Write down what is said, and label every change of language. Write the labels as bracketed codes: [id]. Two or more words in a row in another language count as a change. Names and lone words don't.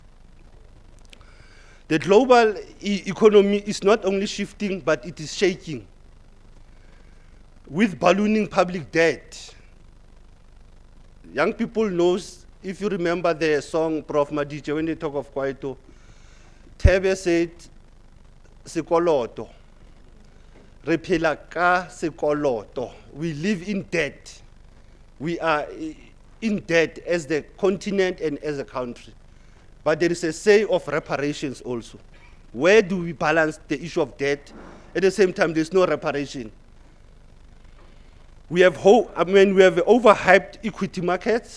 [en] The global economy is not only shifting, but it is shaking. With ballooning public debt. Young people knows, if you remember the song Prof. Madiche, when they talk of Kwaito, Tebe said, Sekoloto. [nso] Rephela ka sekoloto. [en] We live in debt. We are in debt as the continent and as a country. But there is a say of reparations also. Where do we balance the issue of debt? At the same time, there's no reparation. We have overhyped equity markets.